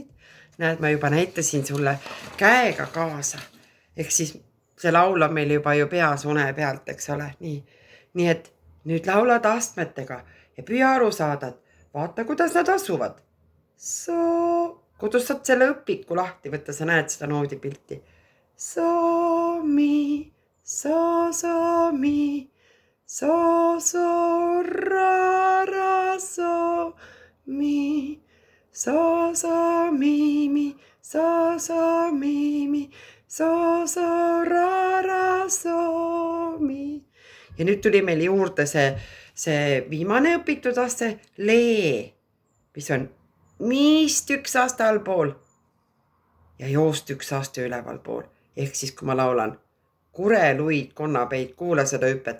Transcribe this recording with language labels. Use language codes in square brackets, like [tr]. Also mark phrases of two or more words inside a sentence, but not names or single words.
[et] Näed, ma juba näitasin sulle käega kaasa. Ehk siis see laul on meil juba ju peas une pealt, eks ole. Nii et nüüd laulad astmetega ja püüa aru saada, vaata, kuidas nad asuvad. Kodus saad selle õpiku lahti võtta, sa näed seda noodipilti. Soomi, soomi, soo, ra, soomi, soo, mi, soo, mi, soo, ra, soo. ja nüüd tuli meil juurde see viimane õpitud aste, lee, mis on miist üks aste allpool ja joost üks aste üleval pool. Ehk siis, kui ma laulan kureluid, konnapeid, kuula seda hüpet.